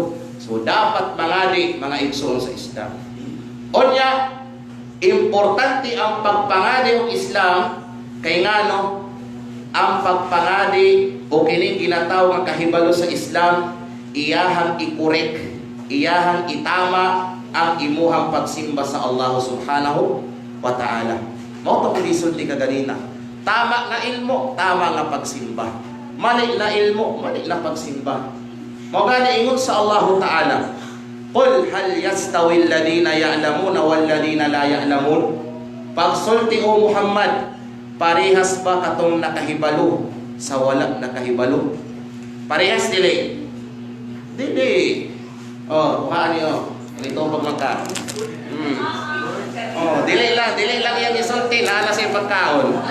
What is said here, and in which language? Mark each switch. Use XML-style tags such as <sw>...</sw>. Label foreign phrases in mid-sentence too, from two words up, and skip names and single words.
<ceb>So dapat mangadi mga igsoon sa Islam. Onya, Importante ang pagpangadi ng Islam kay ngano ang pagpangadi o kining ginatawag nga kahibalo sa Islam iyahang ikorek, iyahang itama ang imuhang pagsimba sa</ceb> <ar>الله سبحانه وتعالى.</ar> <ceb>Mao to kung lisod ni kaganina. Tama nga ilmo, tama nga pagsimba. Mali na ilmo, mali na pagsimba. Mao gani ingon sa</ceb> <ar>الله تعالى قل هل يستوي الذين يعلمون والذين لا يعلمون?"</ar> <ceb>Pagsulti o Muhammad, parehas ba katong nakahibalo sa wala nakahibalo? Parehas dili. Dili. Oh, kuhaan niyo. Ito pag magka. Oh, dili lang yang isulti na sa pagkaon.</ceb>